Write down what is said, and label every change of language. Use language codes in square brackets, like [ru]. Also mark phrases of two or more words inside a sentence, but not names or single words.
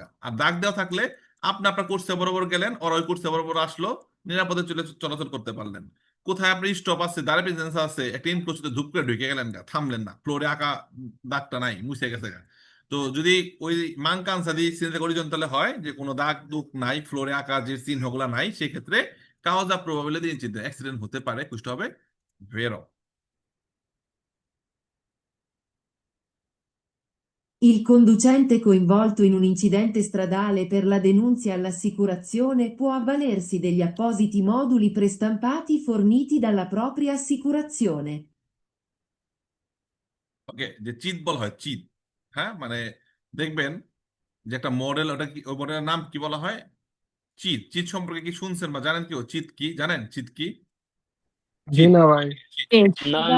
[bn] আর দাগ দেওয়া থাকলে আপনি আপনার কোর্সে বরাবর গেলেন, ওর ওই কোর্সে বরাবর আসলো, নিরাপদে চলাচল করতে পারলেন। কোথায় আপনি স্টপ আছে, দাঁড়ে প্রেজেন্স আছে, একটা ইনক্লোজে ধূপ করে ঢুকে গেলেন গা, থামলেন না, ফ্লোরে আঁকা দাগটা নাই, মুছে গেছে গা। তো যদি ওই মাংকান সাদি সিনটা অরিজন্টালে হয়, যে কোনো দাগ দুগ নাই, ফ্লোরে আঁকা যে চিহ্নগুলা নাই, সেক্ষেত্রে [it] causa probabile di incidente, [bn] accident হতে পারে, questo হবে vero. [it] Il conducente coinvolto in un incidente stradale per la denunzia all'assicurazione può avvalersi degli appositi moduli prestampati forniti dalla propria assicurazione. [bn] ওকে, যে চিট বলা হয়, চিট, হ্যাঁ মানে দেখবেন যে একটা মডেল, ওটা কি, ওই মডেলের নাম কি বলা হয়, চিট। চিট সম্পর্কে কি শুনছেন বা জানেন কি, ও চিট কি জানেন, চিট কি, জি চিট। না ভাই, না না